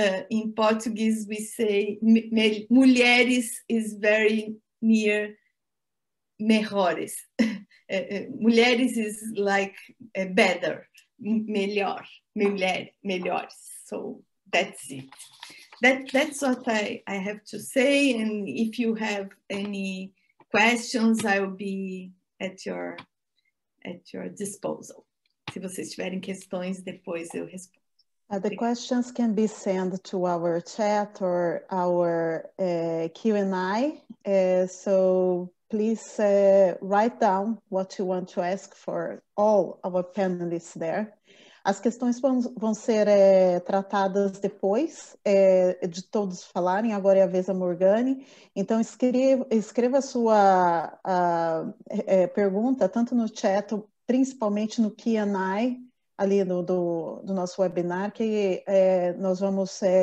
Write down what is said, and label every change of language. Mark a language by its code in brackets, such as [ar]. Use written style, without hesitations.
[en] In Portuguese, we say mulheres is very near mejores. Mulheres is like better, melhor, melhores. So that's it. That's what I have to say. And if you have any questions, I will be at your disposal. [pt] Se vocês tiverem questões, depois eu respondo. [en] The questions can be sent to our chat or our Q&A. So please write down what you want to ask for all our panelists there. [pt] As questões vão ser tratadas depois de todos falarem. Agora é a vez da Morgani. Então, escreva a sua pergunta, tanto no chat, principalmente no Q&A, ali do nosso webinar, que nós vamos...